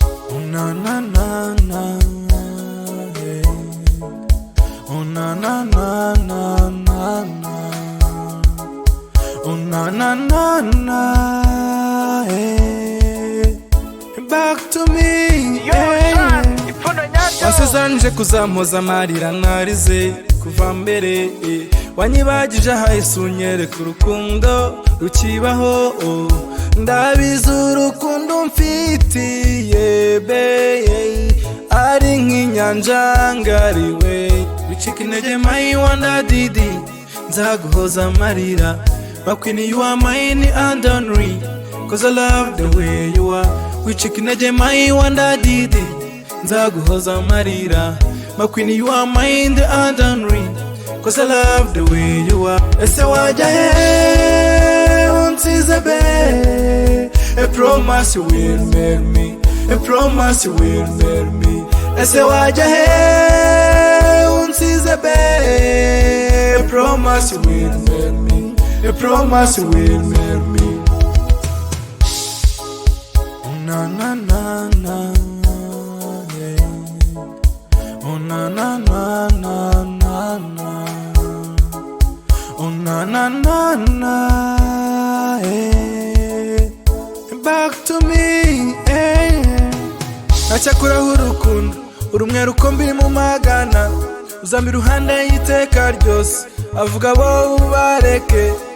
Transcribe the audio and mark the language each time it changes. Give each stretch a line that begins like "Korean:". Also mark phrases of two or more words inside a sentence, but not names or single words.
English: Oh, na, na, na, na, hey. Oh, na, na, na, na, na, na. Oh, na, na, na, na, hey. Back to me, Yo, yeah. son,
Kinyarwanda: ipfundo nyaryo. Wasezeranyije kuzampoza amarira narize kuva mbere, eh. Wanyibagije ahahise unyereka urukundo rukibaho, oh. Ndabizi urukundo mfitiye, be, ari nk'inyanja ngariwe. Wicika intege,
English: my wonder,
Kinyarwanda: didi. Nzaguhoza amarira.
English: My queen, you are mine and only. 'Cause I love the way you are.
Kinyarwanda: Wicika intege,
English: my wonder
Kinyarwanda: didi. Nzaguhoza amarira.
English: My queen, you are mine and only. 'Cause I love the way you are.
Kinyarwanda: Ese wajya he? Unsize be.
English: A promise you will make me. A promise you will marry me.
Kinyarwanda: Ese wajya he unsize be?
English: A promise you will marry me. A promise you will marry me. Na, na, na, na, yeah. Oh, na, na, na, na, na, na. Oh, na, na, na, na, eh. Back to me, eh.
Kinyarwanda: Ntacyakuraho urukundo, urumwe rukumbi mu magana. Uzampa iruhande y'iteka ryose. Avuga bo ubareke.